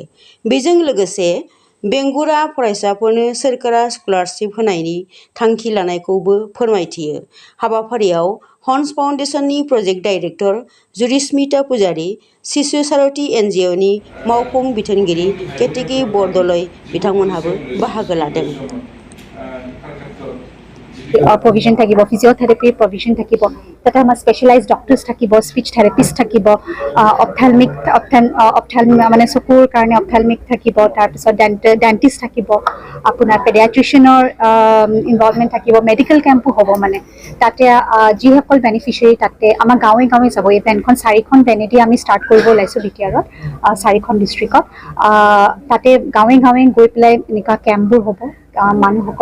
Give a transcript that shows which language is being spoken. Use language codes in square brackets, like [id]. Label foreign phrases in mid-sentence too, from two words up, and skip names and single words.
[brx] बेजों लोगोसे बेंगुरा फरायसाफोरनो सोरखारा स्कलारशिप होनायनि थांखि लानायखौबो फोरमायथियो। हाबाफारियाव हंस फाउन्डेसननि प्रजेक्ट डाइरेक्टर जुरिस्मिता पुजारी, शिशु सारथी NGOनि मावफुं बिथोनगिरि केतेकी बरदलै बिथांमोनहाबो बाहागो लादों। [as] provision থাকিব [en] physiotherapy provision [as] থাকিব তাতে আমাৰ [en] specialized doctors [as] থাকিব [en] speech therapist [as] থাকিব অপথেলমিক মানে চকুৰ কাৰণে অপথেলমিক থাকিব তাৰপিছত ডেন্টিষ্ট থাকিব আপোনাৰ পেডিয়াট্ৰিচিয়ানৰ ইনভলভমেণ্ট থাকিব মেডিকেল কেম্পো হ'ব মানে তাতে যিসকল বেনিফিচিয়াৰী তাতে আমাৰ গাঁৱে গাঁৱে যাব এই ভেনখন 4খন ভেনেদি আমি ষ্টাৰ্ট কৰিব ওলাইছোঁ বিটিআৰত 4খন ডিষ্ট্ৰিক্টত তাতে গাঁৱে গাঁৱে গৈ পেলাই এনেকুৱা কেম্পবোৰ হ'ব মানুহসকল